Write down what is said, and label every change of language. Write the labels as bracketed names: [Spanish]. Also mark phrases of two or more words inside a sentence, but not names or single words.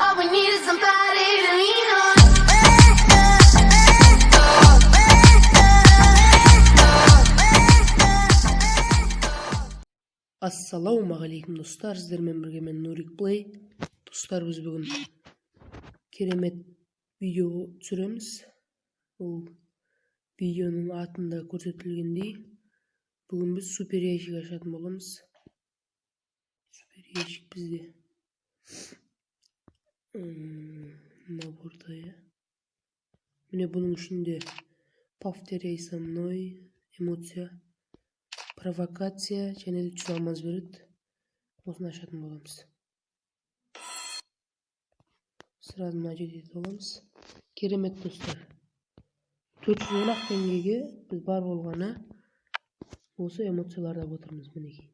[English] we needed somebody to lean on. [Kazakh] Ассалаумағалейкум достар, сіздермен бірге мен Нурик Плей. Достар, біз бүгін керемет видео түсіреміз. Бұл видеоның атында көрсетілгендей, бүгін біз супер ящик ашатын боламыз. Супер ящик бізде наборда. Міне бұның ішінде [Russian] повторяй со мной, [Kazakh] эмоция, провокация және де жүз алмаз береді. Осыны ашатын боламыз. Сразу мына жерде боламыз. Керемет достар. 410 теңгеге біз бар болғаны осы эмоцияларда отырмыз мінекей.